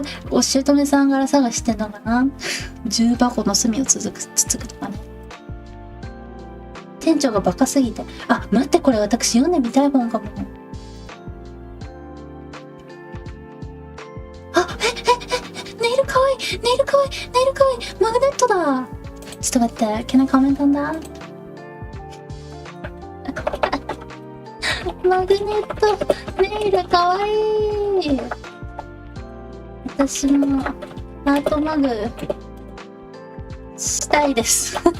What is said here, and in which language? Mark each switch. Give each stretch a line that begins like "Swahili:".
Japanese: お姑さんがあら探してんのかな。重箱の隅をつつくとかね。店長がバカすぎて。あ、待って、これ私読んでみたい本かも。あ、ネイルかわいい、ネイルかわいい、ネイルかわいい、マグネットだ。ちょっと待って、
English: can I comment on that?
Japanese: マグネット、ネイルかわいい。私もハートマグしたいです。